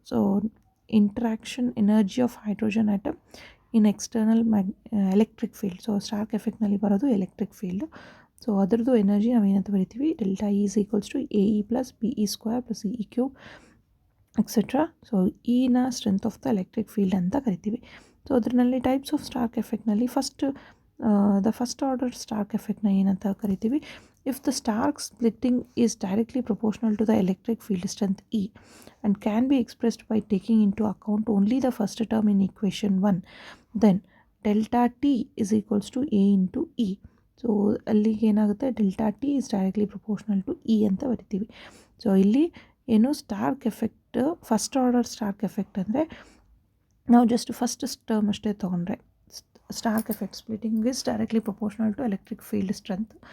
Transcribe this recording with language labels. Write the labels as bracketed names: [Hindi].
[English] So interaction energy of hydrogen atom in external electric field. [Kannada] So Starc ಎಫೆಕ್ಟ್ನಲ್ಲಿ ಬರೋದು electric field. So ಅದರದ್ದು energy ನಾವು ಏನಂತ ಬರಿತೀವಿ, [English] Delta E is equals to A E plus B E square plus E cube etcetera. So ಇನ strength of the electric field ಅಂತ ಕರಿತೀವಿ. [Kannada] So ಅದರಲ್ಲಿ types of Starc ಎಫೆಕ್ಟ್ನಲ್ಲಿ the first order Starc ಎಫೆಕ್ಟ್ನ ಏನಂತ ಕರಿತೀವಿ, [English] if the stark splitting is directly proportional to the electric field strength E and can be expressed by taking into account only the first term in equation 1, then delta T is equals to A into E. [Kannada] So ಅಲ್ಲಿಗೆ ಏನಾಗುತ್ತೆ, [English] delta T is directly proportional to E [Kannada] ಅಂತ ಬರಿತೀವಿ. So ಇಲ್ಲಿ ಏನು Starc effect, first order Starc effect ಅಂದರೆ ನಾವು just first term ಅಷ್ಟೇ ತೊಗೊಂಡ್ರೆ [English] Stark effect splitting is directly proportional to electric field strength.